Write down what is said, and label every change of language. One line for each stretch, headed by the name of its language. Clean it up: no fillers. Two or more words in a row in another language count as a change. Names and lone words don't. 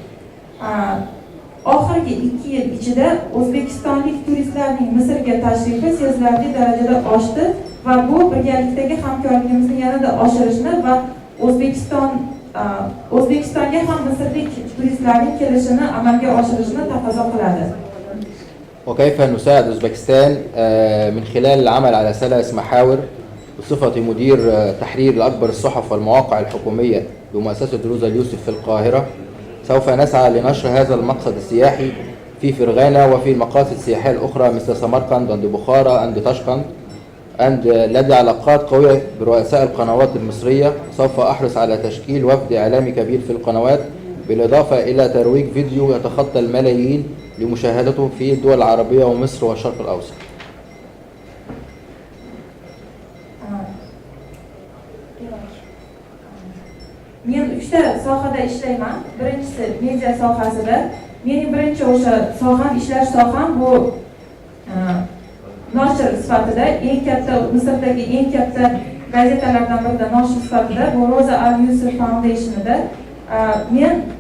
Uzbek: Oxirgi 2 yil ichida O'zbekistonlik turistlarning Misrga tashrifi sezilarli darajada oshdi va bu birgalikdagi hamkorligimizni yanada oshirishni va O'zbekistonga ham misrlik turistlarning kelishini amalga oshirishni taqozo qiladi.
Arabic: وكيف نساعد أوزبكستان من خلال العمل على 3 محاور بصفتي مدير تحرير لأكبر الصحف والمواقع الحكومية بمؤسسة روزا اليوسف في القاهرة. سوف نسعى لنشر هذا المقصد السياحي في فرغانة وفي المقاصد السياحية الأخرى مثل سمرقند عند بخارى عند طشقند. لدي علاقات قوية برؤساء القنوات المصرية. سوف أحرص على تشكيل وفد إعلامي كبير في القنوات، بالإضافة إلى ترويج فيديو يتخطى الملايين لمشاهدته في الدول العربية ومصر والشرق الأوسط.
Uzbek: Men 3 ta sohada ishlayman. Birinchisi media sohasida. Mening birinchi o'sha soham, ishlash soham bu nashr sifatida eng katta Misrdagi eng katta gazetalardan birida nashr sifatida bu Roza al-Yusuf Foundation'ida men